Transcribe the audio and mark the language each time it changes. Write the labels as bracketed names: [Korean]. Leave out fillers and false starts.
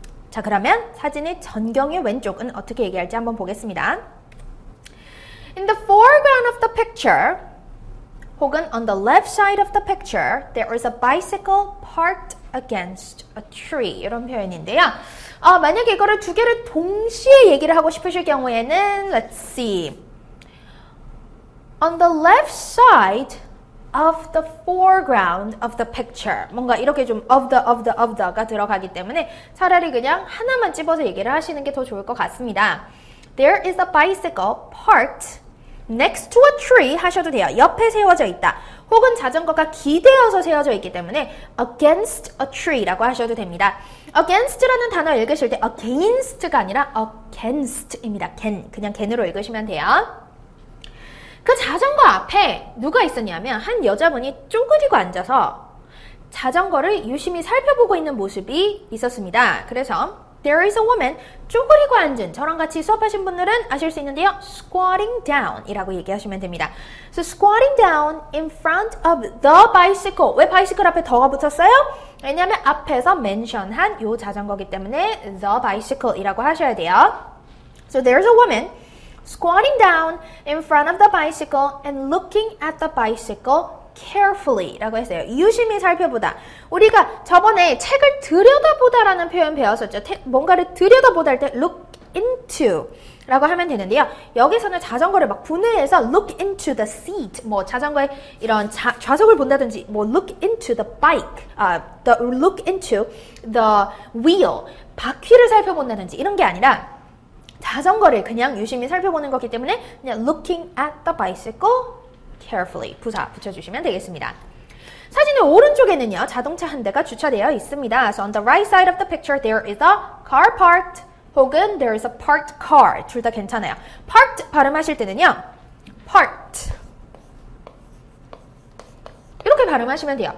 [Korean] 자, 그러면 사진의 전경의 왼쪽은 어떻게 얘기할지 한번 보겠습니다. [English] In the foreground of the picture 혹은 on the left side of the picture there is a bicycle parked against a tree. [Korean] 이런 표현인데요. 만약에 이거를 두 개를 동시에 얘기를 하고 싶으실 경우에는 [English] let's see. On the left side of the foreground of the picture. [Korean] 뭔가 이렇게 좀 of the가 들어가기 때문에 차라리 그냥 하나만 집어서 얘기를 하시는 게 더 좋을 것 같습니다. [English] There is a bicycle parked next to a tree [Korean] 하셔도 돼요. 옆에 세워져 있다. 혹은 자전거가 기대어서 세워져 있기 때문에 [English] against a tree [Korean] 라고 하셔도 됩니다. against라는 단어 읽으실 때 against가 아니라 against입니다. 그냥 can으로 읽으시면 돼요. 그 자전거 앞에 누가 있었냐면 한 여자분이 쪼그리고 앉아서 자전거를 유심히 살펴보고 있는 모습이 있었습니다. 그래서 [English] There is a woman, [Korean] 쪼그리고 앉은, 저랑 같이 수업하신 분들은 아실 수 있는데요. [English] Squatting down [Korean] 이라고 얘기하시면 됩니다. [English] So squatting down in front of the bicycle. [Korean] 왜 바이시클 앞에 더가 붙었어요? 왜냐하면 앞에서 멘션한 요 자전거기 때문에 the bicycle 이라고 하셔야 돼요. [English] So there's a woman squatting down in front of the bicycle and looking at the bicycle carefully [Korean] 라고 했어요. 유심히 살펴보다. 우리가 저번에 책을 들여다보다라는 표현 배웠었죠. 뭔가를 들여다보다 할 때 look into 라고 하면 되는데요. 여기서는 자전거를 막 분해해서 look into the seat, 뭐 자전거의 이런 좌석을 본다든지 뭐 look into the bike, look into the wheel, 바퀴를 살펴본다든지 이런 게 아니라 자전거를 그냥 유심히 살펴보는 거기 때문에 그냥 [English] looking at the bicycle carefully [Korean] 부사 붙여주시면 되겠습니다. 사진의 오른쪽에는요 자동차 한 대가 주차되어 있습니다. [English] So on the right side of the picture there is a car parked 혹은 there is a parked car [Korean] 둘 다 괜찮아요. parked 발음하실 때는요 parked 이렇게 발음하시면 돼요.